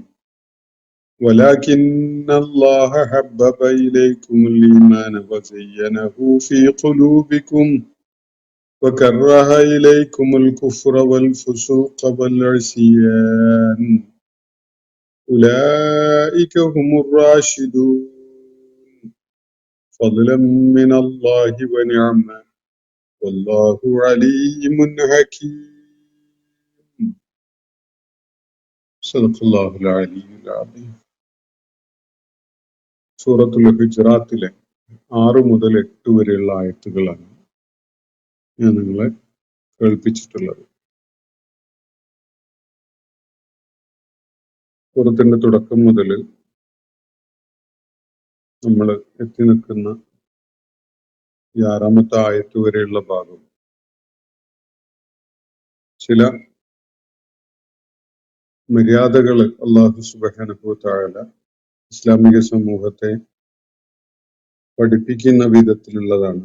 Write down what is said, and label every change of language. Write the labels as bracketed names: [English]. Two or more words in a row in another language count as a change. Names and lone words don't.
[Arabic] ولكن الله حبب إليكم الإيمان وزينه في قلوبكم وكره إليكم الكفر والفسوق والعصيان أولئك هم الراشدون فضلا من الله ونعمة والله عليم حكيم. صدق الله العلي العظيم. [Malayalam] സൂറത്തുൽ ഹുജറാത്തിലെ 6 മുതൽ 8 വരെയുള്ള ആയത്തുകളാണ് ഞാൻ നിങ്ങളെ കേൾപ്പിച്ചിട്ടുള്ളത്. സൂറത്തിന്റെ തുടക്കം മുതൽ നമ്മൾ എത്തി നിൽക്കുന്ന 6-ാമത്തെ ആയത്ത് വരെയുള്ള ഭാഗം ചില മര്യാദകൾ [Arabic] الله سبحانه وتعالى [Malayalam] ഇസ്ലാമിക സമൂഹത്തെ പഠിപ്പിക്കുന്ന വിധത്തിലുള്ളതാണ്.